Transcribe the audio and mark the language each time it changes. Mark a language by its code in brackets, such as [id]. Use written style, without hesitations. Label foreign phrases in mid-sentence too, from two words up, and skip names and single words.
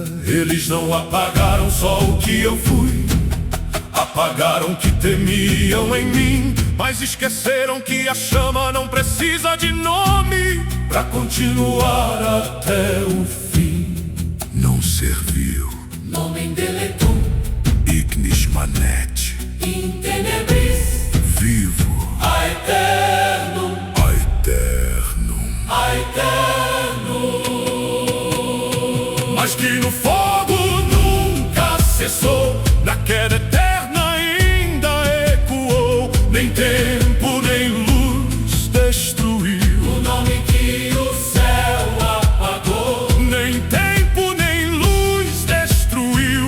[pt] Eles não apagaram só o que eu fui, apagaram o que temiam em mim, mas esqueceram que a chama não precisa de nome pra continuar até o fim. Não serviu. [la] Nomen deletum, Ignis manet. in tenebris, Vivo. aeternum, Aeternum. aeternum. [pt] Mas que no fogo nunca cessou, na queda eterna ainda ecoou. Nem tempo nem luz destruiu O nome que o céu apagou, nem tempo nem luz destruiu.